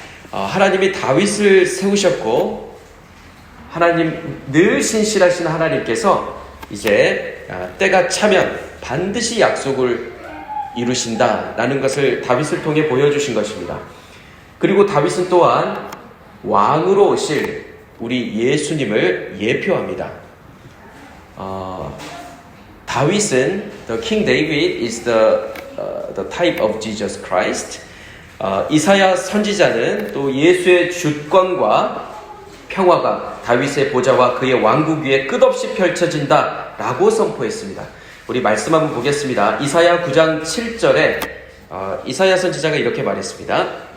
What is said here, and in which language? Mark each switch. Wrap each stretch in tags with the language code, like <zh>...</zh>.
<ko>하나님이 다윗을 세우셨고, 하나님 늘 신실하신 하나님께서 이제 때가 차면 반드시 약속을 이루신다 라는 것을 다윗을 통해 보여주신 것입니다. 그리고 다윗은 또한 왕으로 오실 우리 예수님을 예표합니다. 다윗은</ko> <en>the King David is the type of Jesus Christ.</en> <ko>이사야 선지자는 또 예수의 주권과 평화가 다윗의 보좌와 그의 왕국 위에 끝없이 펼쳐진다 라고 선포했습니다. 우리 말씀 한번 보겠습니다. 이사야 9장 7절에 이사야 선지자가 이렇게 말했습니다.</ko>